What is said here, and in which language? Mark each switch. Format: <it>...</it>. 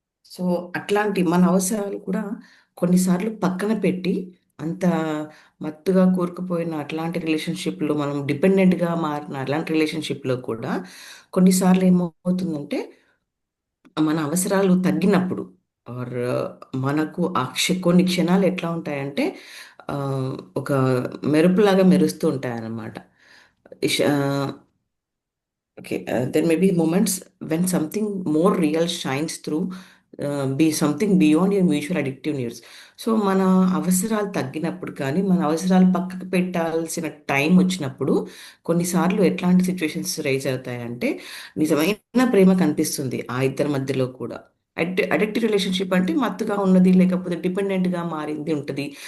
<te>So, అట్లాంటి మన అవసరాలు కూడా కొన్నిసార్లు పక్కన పెట్టి, అంత మత్తుగా కూరుకుపోయిన అట్లాంటి రిలేషన్‌షిప్‌లో మనం డిపెండెంట్‌గా మారిన అలాంటి రిలేషన్‌షిప్‌లో కూడా కొన్నిసార్లు ఏమవుతుందంటే, మన అవసరాలు తగ్గినప్పుడు ఆర్ మనకు కొన్ని క్షణాలు ఎట్లా ఉంటాయంటే ఒక మెరుపులాగా మెరుస్తూ ఉంటాయన్నమాట.</te> <en>ఇష్ ah Okay, there may be moments when something more real shines through, be something beyond your mutual addictive needs.</en> <te>So, మన అవసరాలు తగ్గినప్పుడు కానీ, మన అవసరాలు పక్కకు పెట్టాల్సిన టైం వచ్చినప్పుడు, కొన్నిసార్లు ఎట్లాంటి సిచ్యువేషన్స్ రైజ్ అవుతాయంటే, నిజమైన ప్రేమ కనిపిస్తుంది ఆ ఇద్దరి మధ్యలో కూడా. అడిక్టివ్ రిలేషన్షిప్ అంటే మత్తుగా ఉన్నది, లేకపోతే డిపెండెంట్‌గా మారింది ఉంటది.</te>